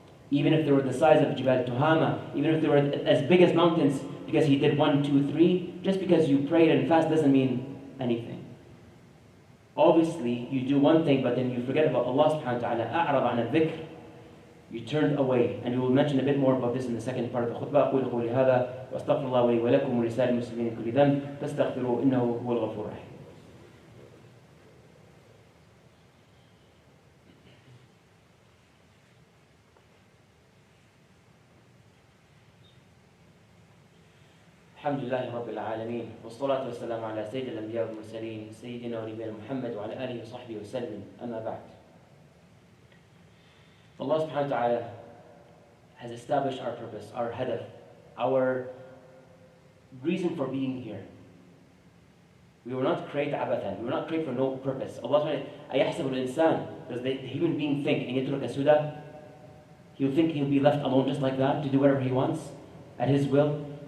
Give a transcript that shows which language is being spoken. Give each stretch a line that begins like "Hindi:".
English: Even if they were the size of Jibal Tuhama, even if they were as big as mountains, because he did 1, 2, 3, just because you prayed and fast doesn't mean anything. Obviously, you do one thing, but then you forget about Allah subhanahu wa ta'ala.
Arabic: أَعْرَضَ عَنَ الذِّكْرِ.
English: You turned away. And we will mention a bit more about this in the second part of the khutbah.
Arabic: أقول قولي هذا وأستغفر الله لي ولكم ولسائر المسلمين من كل ذنب فاستغفروه إنه هو الغفور الرحيم. الحمد لله رب العالمين والصلاة والسلام على سيد الأنبياء والمرسلين سيدنا ونبينا محمد وعلى آله وصحبه وسلم أما بعد.
English: Allah subhanahu wa ta'ala has established our purpose, our hadaf, our reason for being here. We were not created abathan, we were not created for no purpose. Allah subhanahu wa ta'ala,
Arabic: أَيَحْسَبُ الْإِنسان,
English: does the human being think,
Arabic: إِنْ يَتْرُكَ سُدًى,
English: he'll think he'll be left alone just like that, to do whatever he wants, at his will?